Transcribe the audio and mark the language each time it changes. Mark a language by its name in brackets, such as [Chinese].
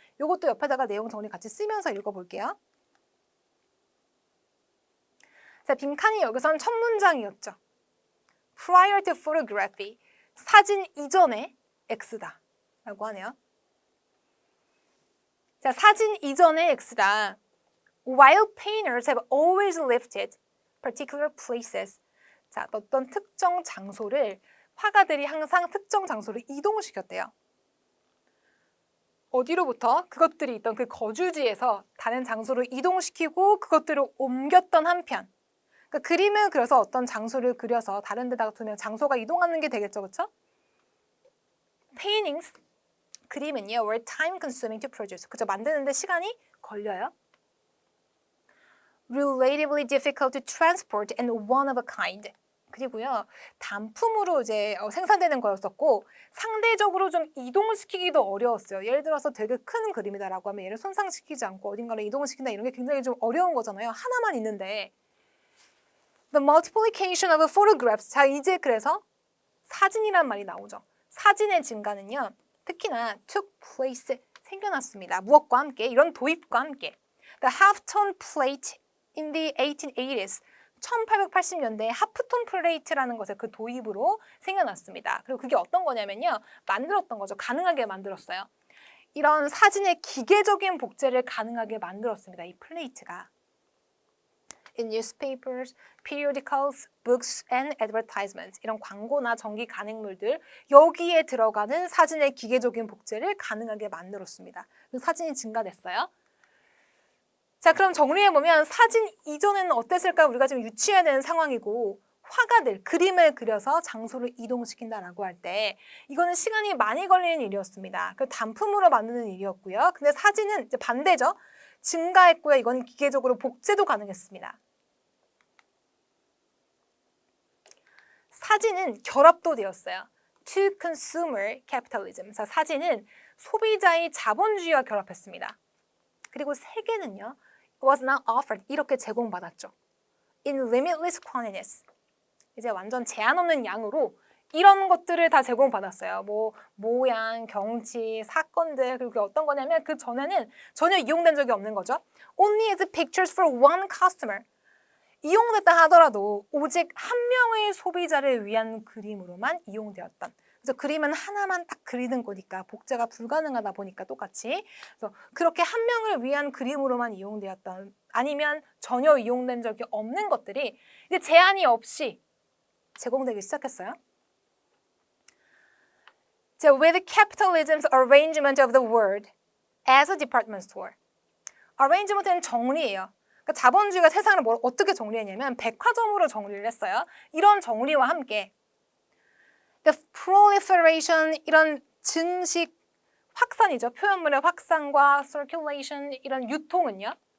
[Korean] 요것도 옆에다가 내용 정리 같이 쓰면서 읽어볼게요. 자, 빈칸이 여기선 첫 문장이었죠. [English] Prior to photography, [Korean] 사진 이전에 X다 라고 하네요. 자, 사진 이전에 X다. [English] While painters have always lifted particular places. [Korean] 자, 어떤 특정 장소를 화가들이 항상 특정 장소를 이동시켰대요. 어디로부터? 그것들이 있던 그 거주지에서 다른 장소로 이동시키고 그것들을 옮겼던 한편. 그러니까 그림을 그려서 어떤 장소를 그려서 다른 데다가 두면 장소가 이동하는 게 되겠죠, 그렇죠? [English] Paintings, [Korean] 그림은요, [English] were time consuming to produce. [Korean] 그죠? 만드는데 시간이 걸려요. [English] Relatively difficult to transport and one of a kind. [Korean] 그리고요, 단품으로 이제 생산되는 거였었고 상대적으로 좀 이동시키기도 어려웠어요. 예를 들어서 되게 큰 그림이다라고 하면 얘를 손상시키지 않고 어딘가로 이동을 시킨다 이런 게 굉장히 좀 어려운 거잖아요. 하나만 있는데. [English] The multiplication of photographs. [Korean] 자, 이제 그래서 사진이란 말이 나오죠. 사진의 증가는요, 특히나 [English] took place, [Korean] 생겨났습니다. 무엇과 함께? 이런 도입과 함께. [English] The half-tone plate in the 1880s. [Korean] 1880년대에 하프톤 플레이트라는 것의 그 도입으로 생겨났습니다. 그리고 그게 어떤 거냐면요, 만들었던 거죠. 가능하게 만들었어요. 이런 사진의 기계적인 복제를 가능하게 만들었습니다. 이 플레이트가. [English] In newspapers, periodicals, books, and advertisements. [Korean] 이런 광고나 전기 간행물들, 여기에 들어가는 사진의 기계적인 복제를 가능하게 만들었습니다. 사진이 증가됐어요. 자, 그럼 정리해보면 사진 이전에는 어땠을까? 우리가 지금 유추해야 되는 상황이고 화가들, 그림을 그려서 장소를 이동시킨다라고 할 때 이거는 시간이 많이 걸리는 일이었습니다. 그 단품으로 만드는 일이었고요. 근데 사진은 이제 반대죠. 증가했고요. 이건 기계적으로 복제도 가능했습니다. 사진은 결합도 되었어요. [English] To consumer capitalism. [Korean] 자, 사진은 소비자의 자본주의와 결합했습니다. 그리고 세계는요, [English] was not offered. [Korean] 이렇게 제공받았죠. [English] In limitless quantities. [Korean] 이제 완전 제한 없는 양으로 이런 것들을 다 제공받았어요. 뭐 모양, 경치, 사건들. 그리고 어떤 거냐면 그 전에는 전혀 이용된 적이 없는 거죠. [English] Only as pictures for one customer. [Korean] 이용됐다 하더라도 오직 한 명의 소비자를 위한 그림으로만 이용되었던. 그래서 그림은 하나만 딱 그리는 거니까 복제가 불가능하다 보니까 똑같이. 그래서 그렇게 한 명을 위한 그림으로만 이용되었던, 아니면 전혀 이용된 적이 없는 것들이 이제 제한이 없이 제공되기 시작했어요. [English] 자, with capitalism's arrangement of the world as a department store. [Korean] arrangement는 정리예요. 그러니까 자본주의가 세상을 어떻게 정리했냐면 백화점으로 정리를 했어요. 이런 정리와 함께 [English] the proliferation, [Korean] 이런 증식, 확산이죠. 표현물의 확산과 circulation, 이런 유통은요.